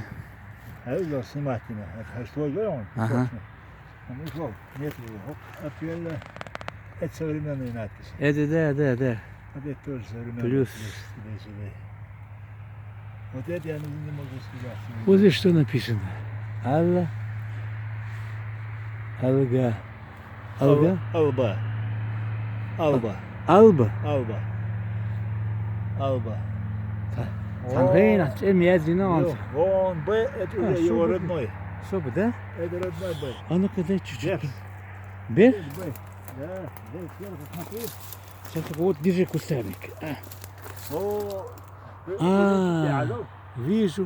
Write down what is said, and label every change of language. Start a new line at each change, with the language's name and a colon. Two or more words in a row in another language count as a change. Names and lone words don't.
Russian: А это снимательно. Это что делаем? Ага. Он ушел. Нет его. Отвели. Это современные надписи. Это да. Вот это тоже современные. Плюс. Сюда. Вот это я не могу сказать. Вот здесь что написано? Алла. Алга. Алга? Алба. Алба. Алба. Алба. Алба. Тангейна, медленно. Вон Б, это уже его супер. родной. Особо, да? Это родной Б. А ну-ка дай чуть-чуть. Берс. Бер? Б. Да, здесь сверху смотри. Сейчас вот держи кустарник. О, А, вижу.